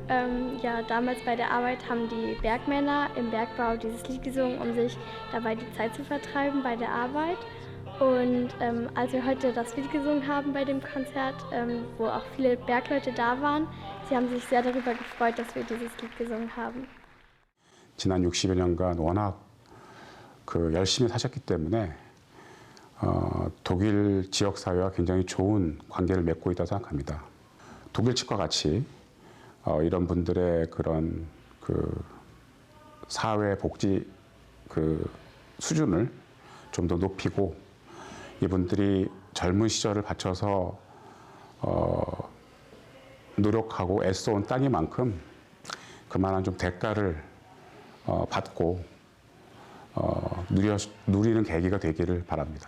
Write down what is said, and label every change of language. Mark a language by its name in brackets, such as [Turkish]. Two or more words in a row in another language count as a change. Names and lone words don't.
[German] Damals bei der Arbeit haben die Bergmänner im Bergbau dieses Lied gesungen, um sich dabei die Zeit zu vertreiben bei der Arbeit. Und als wir heute das Lied gesungen haben bei dem Konzert, wo auch viele Bergleute da waren, sie haben sich sehr darüber gefreut, dass wir dieses Lied gesungen haben. [Korean] 지난 60여 년간 워낙 열심히 사셨기 때문에 독일 지역 사회와 굉장히 좋은 관계를 맺고 있다고 생각합니다. 독일 측과 같이 이런 분들의 그런 사회 복지 수준을 좀 더 높이고 이분들이 젊은 시절을 바쳐서 노력하고 애써온 땅이만큼 그만한 좀 대가를 받고 누리는 계기가 되기를 바랍니다.